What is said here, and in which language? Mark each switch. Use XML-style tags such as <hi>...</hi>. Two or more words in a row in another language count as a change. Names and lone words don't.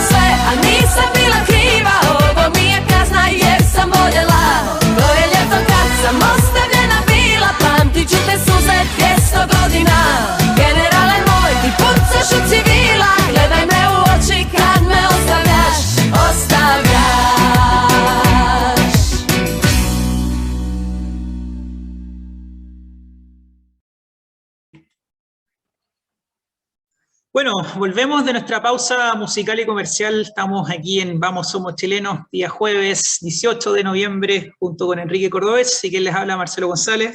<hr>sve, a nisam bila kriva, ovo mi je kazna jer sam voljela. To je ljeto kad sam ostavljena bila, pamtit ću te suze 200 godina. Generale moj, ti pucaš od civila, gledaj me u oči kad me ostavljaš, ostavljaš.</hr> <es>Bueno, volvemos de nuestra pausa musical y comercial. Estamos aquí en Vamos Somos Chilenos, día jueves 18 de noviembre, junto con Enrique Cordobés, y quien les habla, Marcelo González.</es>